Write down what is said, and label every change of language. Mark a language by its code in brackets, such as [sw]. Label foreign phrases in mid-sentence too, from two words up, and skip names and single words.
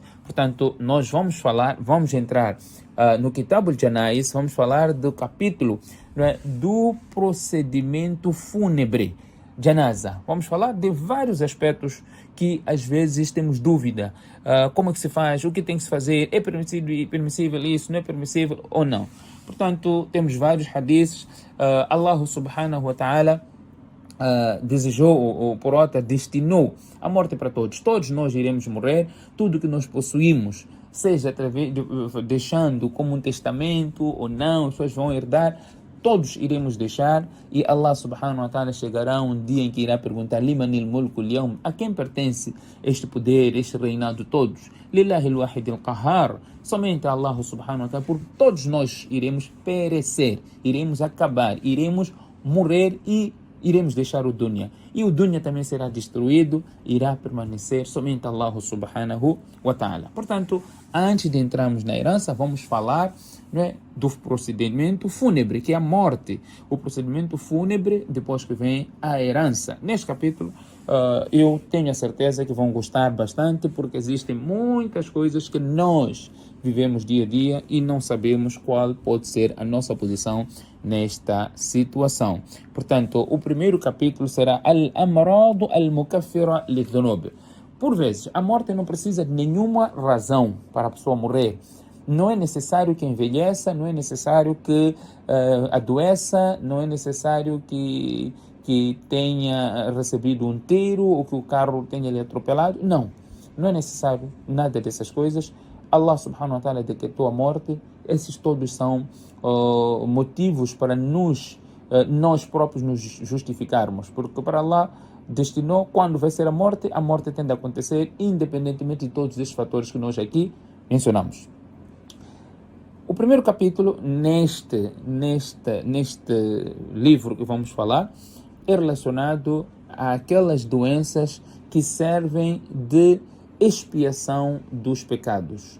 [pt] Portanto, nós vamos entrar no Kitab al-Janais, vamos falar do capítulo, não é, do procedimento fúnebre, janaza. Vamos falar de vários aspectos que às vezes temos dúvida. Como é que se faz, o que tem que se fazer, é permissível isso, não é permissível ou não. Portanto, temos vários hadiths. [ar] الله سبحانه وتعالى [pt] desejou, ou porota, destinou a morte para todos. Todos nós iremos morrer, tudo que nós possuímos, seja deixando como um testamento ou não, as pessoas vão herdar, todos iremos deixar, e [ar] الله سبحانه وتعالى [pt] chegará um dia em que irá perguntar: [ar] لمن الملك اليوم, [pt] a quem pertence este poder, este reinado todos? [ar] لله الواحد القهار, [pt] somente a [ar] الله سبحانه وتعالى, [pt] porque todos nós iremos perecer, iremos acabar, iremos morrer e iremos deixar o dunya. E o dunya também será destruído, irá permanecer somente [ar] الله سبحانه وتعالى. [pt] Portanto, antes de entrarmos na herança, vamos falar, não é, do procedimento fúnebre, que é a morte. O procedimento fúnebre, depois que vem a herança. Neste capítulo, eu tenho a certeza que vão gostar bastante, porque existem muitas coisas que nós vivemos dia a dia e não sabemos qual pode ser a nossa posição nesta situação. Portanto, o primeiro capítulo será [ar] الأمراض المكفرة للذنوب. [pt] Por vezes, a morte não precisa de nenhuma razão para a pessoa morrer. Não é necessário que envelheça, não é necessário que adoeça, não é necessário que tenha recebido um tiro ou que o carro tenha lhe atropelado. Não é necessário nada dessas coisas. [ar] الله سبحانه وتعالى [pt] decretou a morte. Esses todos são motivos para nós próprios nos justificarmos, porque para Allah destinou quando vai ser a morte tende a acontecer independentemente de todos esses fatores que nós aqui mencionamos. O primeiro capítulo neste livro que vamos falar é relacionado àquelas doenças que servem de expiação dos pecados.